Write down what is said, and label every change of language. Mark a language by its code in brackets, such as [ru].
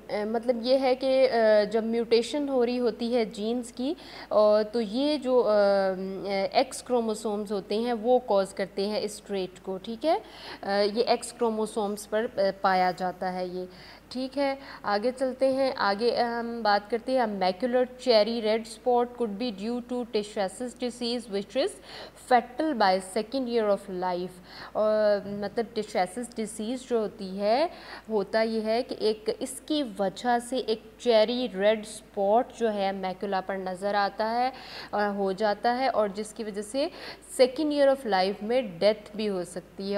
[ur] مطلب یہ ہے کہ جب میوٹیشن ہو رہی ہوتی ہے جینز کی تو یہ جو ایکس کروموسومز ہوتے ہیں وہ کوز کرتے ہیں اس ٹریٹ کو. ٹھیک ہے, یہ ایکس کروموسومز پر پایا جاتا ہے یہ. ٹھیک ہے, آگے چلتے ہیں. آگے ہم بات کرتے ہیں [en] Macular cherry red spot could be due to Tay Sachs disease which is fatal by second year of life. [ur] اور مطلب ٹیشیسس ڈیزیز جو ہوتی ہے ہوتا یہ ہے کہ ایک اس کی وجہ سے ایک چیری ریڈ اسپاٹ جو ہے میکولا پر نظر آتا ہے اور ہو جاتا ہے, اور جس کی وجہ سے سیکنڈ ایئر آف لائف میں ڈیتھ بھی ہو سکتی ہے.